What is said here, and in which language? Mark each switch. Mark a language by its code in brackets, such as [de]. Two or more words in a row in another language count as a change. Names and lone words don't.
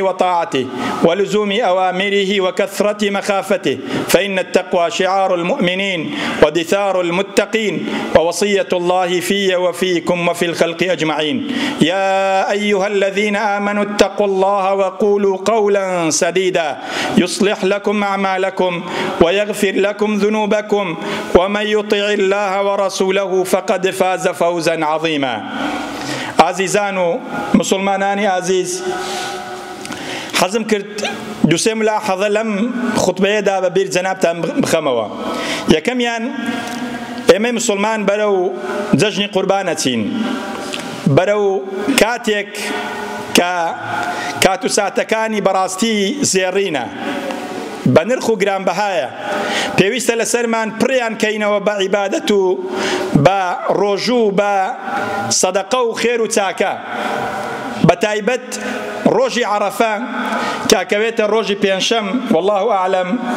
[ar] وطاعته ولزوم أوامره وكثرة مخافته فإن التقوى شعار المؤمنين ودثار المتقين ووصية الله في وفيكم وفي الخلق أجمعين يا أيها الذين آمنوا اتقوا الله وقولوا قولا سديدا يصلح لكم أعمالكم ويغفر لكم ذنوبكم ومن يطع الله ورسوله فقد فاز فوزا عظيما [ckb] عزيزان مسلمانان عزيز حزم كرت دوسێ ملاحەظە لەم خوتبەیەدا بە بیر جەنابتان بخەمەوە یەکەمیان ئێمەی مسلمان بەرەو جەژنی قوربان ئەچین بەرەو کاتێک کە کات و ساتەکانی بەڕاستی زێڕینە بە نرخ و گرانبەهایە پێویستە لەسەرمان پڕیان کەینەوە بە عیبادەت و بە ڕۆژوو بە سەدەقە و خێر و چاکە بەتایبەت ڕۆژی عەرەفە کاکەوێتە ڕۆژی پێنجشەم [ar] والله ئەعلەم